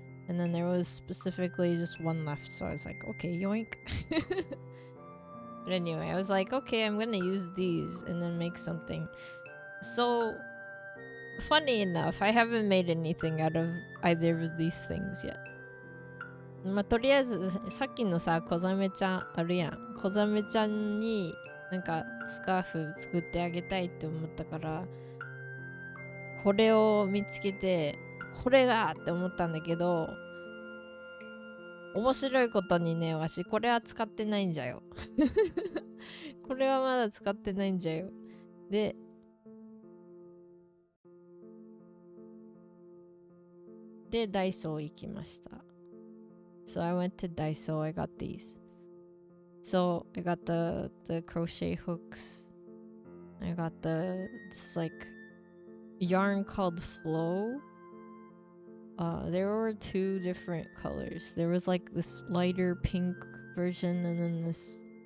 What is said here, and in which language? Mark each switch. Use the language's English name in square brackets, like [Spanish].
[English] And then there was specifically just one left, so I was like, okay, yoink. But anyway, I was like, okay, I'm gonna use these and then make something. So funny enough, I haven't made anything out of either of these things yet. [Japanese] まあ、とりあえずさっきのさ、小ザメちゃんあるやん。小ザメちゃんになんかスカーフ作ってあげたいって思ったから、これを見つけて、これがって思ったんだけど、面白いことにね、わしこれは使ってないんじゃよ。これはまだ使ってないんじゃよ。で、ダイソー行きました。 [English] So I went to Daiso, I got these. So I got the crochet hooks. I got this like yarn called Flow. There were two different colors. There was like this lighter pink version and then this.